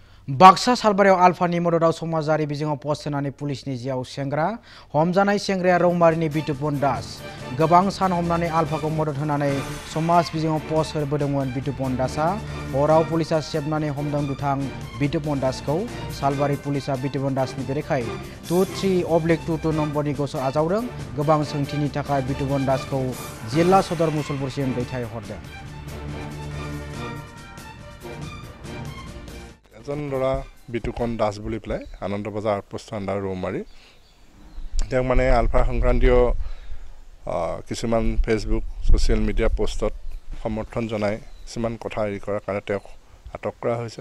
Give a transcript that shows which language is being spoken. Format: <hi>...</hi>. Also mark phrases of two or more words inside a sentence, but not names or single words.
<brx>बाक्सा सालबारियाव आलफानि मददाव समाजारि बिजोङाव पस्ट होनानै पुलिसनि जियाव सेंग्रा हमजानाय सेंग्राया रौमारिनि बितुपन दास गोबां सान हमनानै आलफाखौ मदद होनानै समाज बिजोङाव पस्ट होबोदोंमोन बितुपन दासआ हराव पुलिसा सेबनानै हमदों दुथां बितुपन दासखौ सालबारि पुलिसा बितुपन दासनि बेरेखायै 23/22 नम्बरनि गसर आजावदों गोबां सोंथिनि थाखाय बितुपन दासखौ जिल्ला सदर मुसलपुरसिम दैथायहरदों।</brx> <as>এজন ল'ৰা বিতুপন দাস বুলি পেলাই আনন্দ বজাৰ আউটপোষ্ট আণ্ডাৰ ৰৌমাৰী তেওঁক মানে আলফা সংক্ৰান্তীয় কিছুমান ফেচবুক</as> <en>social media</en> <as>পোষ্টত সমৰ্থন জনাই কিছুমান কথা হেৰি কৰাৰ কাৰণে তেওঁক আটক কৰা হৈছে।</as>